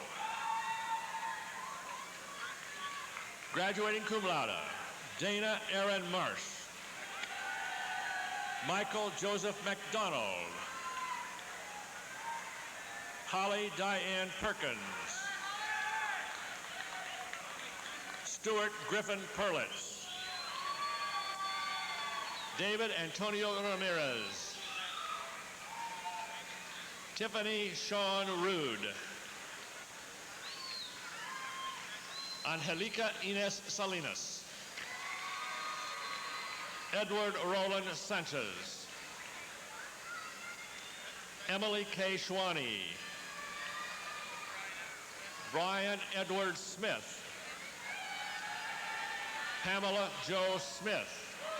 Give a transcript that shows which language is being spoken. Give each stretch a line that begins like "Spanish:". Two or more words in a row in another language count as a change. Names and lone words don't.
English: Graduating cum laude, Dana Aaron Marsh. Michael Joseph McDonald. Holly Diane Perkins. Stuart Griffin Perlitz. David Antonio Ramirez. Tiffany Sean Rude. Angelica Ines Salinas. Edward Roland Sanchez. Emily K. Schwani. Brian Edward Smith. Pamela Jo Smith.